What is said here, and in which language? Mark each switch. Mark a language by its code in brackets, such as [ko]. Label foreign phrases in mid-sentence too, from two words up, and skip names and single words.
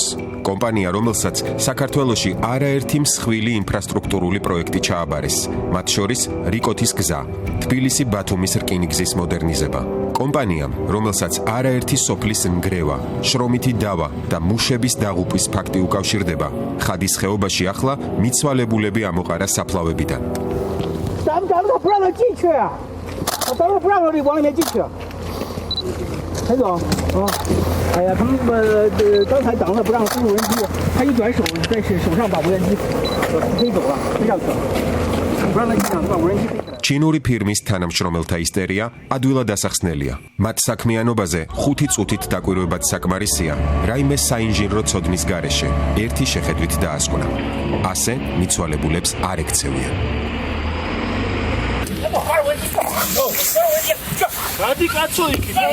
[ka] კომპანია, რომელსაც საქართველოში არაერთი მსხვილი ინფრასტრუქტურული პროექტი ჩააბარეს, მათ შორის რიკოთის გზა, თბილისი-ბათუმის რკინიგზის მოდერნიზება. კომპანიამ, რომელსაც არაერთი სოფლის ნგრევა, შრომითი დავა და მუშების დაღუპვის ფაქტი უკავშირდება, ხადის ხეობაში ახლა მიცვალებულები ამოყარა საფლავებიდან. [zh] 陈总，哎呀，他们刚才挡了不让进无人机，他一转手在手上把无人机飞走了，飞上去了，不让他进场，把无人机飞起来。 [ka] ჩინური ფირმის თანამშრომელთა ისტერია ადვილად ასახსნელია. მათ საქმიანობაზე 5 წუთით დაკვირვებაც საკმარისია. რაიმე საინჟინრო ცოდნის გარეშე ერთი შეხედვით დაასკვნა. ასე მიცვალებულებს არ ექცევიან. რადი კაცო იქ.